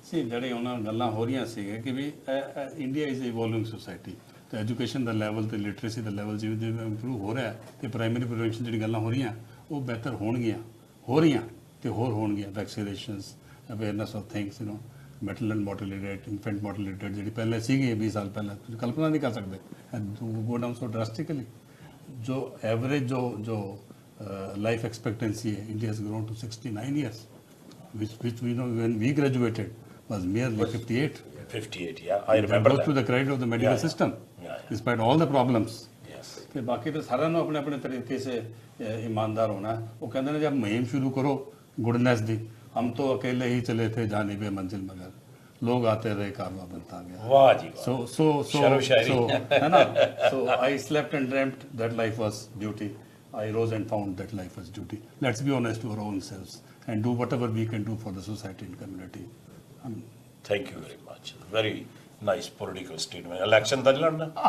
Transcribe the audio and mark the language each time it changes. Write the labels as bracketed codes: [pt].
[pa] ਸੀ ਜਿਹੜੇ ਉਹਨਾਂ ਗੱਲਾਂ ਹੋ ਰਹੀਆਂ ਸੀਗੇ ਕਿ [en] ਵੀ India is evolving society, [pa] ਤੇ ਐਜੂਕੇਸ਼ਨ ਦਾ ਲੈਵਲ ਤੇ ਲਿਟਰੇਸੀ ਦਾ ਲੈਵਲ ਜਿਵੇਂ ਜਿਵੇਂ ਇੰਪਰੂਵ ਹੋ ਰਿਹਾ ਤੇ ਪ੍ਰਾਇਮਰੀ ਪ੍ਰੀਵੈਂਸ਼ਨ ਜਿਹੜੀ ਗੱਲਾਂ ਹੋ ਰਹੀਆਂ ਉਹ ਬਿਹਤਰ ਹੋਣਗੀਆਂ, ਹੋ ਰਹੀਆਂ ਤੇ ਹੋਰ ਹੋਣਗੀਆਂ। Vaccinations, awareness of things, maternal mortality rate, infant mortality rate ਜਿਹੜੀ ਪਹਿਲੇ ਸੀਗੀ 20 ਸਾਲ ਪਹਿਲਾਂ, ਤੁਸੀਂ ਕਲਪਨਾ ਨਹੀਂ ਕਰ ਸਕਦੇ, [en] Go down so drastically. ਜੋ average ਜੋ life expectancy in India has grown to 69 years, which we know when we graduated was merely 58. 58, yeah, I remember both that. to the credit of the medical system, despite all the problems. Yes. [pa] ਤੇ ਬਾਕੀ ਤਾਂ ਸਾਰਿਆਂ ਨੂੰ ਆਪਣੇ ਆਪਣੇ ਤਰੀਕੇ [hi] ਸੇ ईमानदार होना है। वो कहते हैं जब मुहिम शुरू करो गुडनेस दी, हम तो अकेले ही चले थे जानिबे मंजिल मगर लोग आते रहे कारवां बनता गया। वाह जी वाह। [en] So है ना, so I slept and dreamt that life was duty, I rose and found that life was duty. Let's be honest to our own selves and do whatever we can do for the society and community. Thank you very much. Very nice political statement. [pa] Election da lੜਨਾ